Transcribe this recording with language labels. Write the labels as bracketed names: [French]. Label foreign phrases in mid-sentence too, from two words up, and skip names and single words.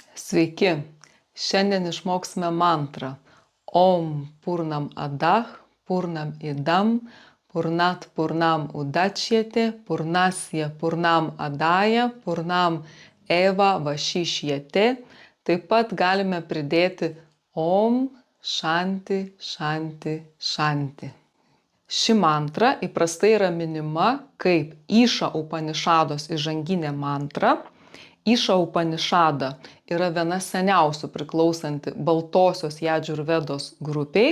[Lithuanian] Sveiki! Šiandien išmoksime mantrą [Sanskrit] ॐ पूर्णम् अदः, पूर्णम् इदम्, पूर्णात् पूर्णम् उदच्यते, पूर्णस्य पूर्णम् आदाय, पूर्णम् एव अवशिष्यते. [Lithuanian] Taip pat galime pridėti [Sanskrit] ॐ शान्ति शान्ति शान्ति. [Lithuanian] Ši mantra įprastai yra minima kaip Iša Upanišados įžanginė mantra. Iša Upanišada yra viena seniausių priklausanti Baltosios Jadžurvedos grupiai.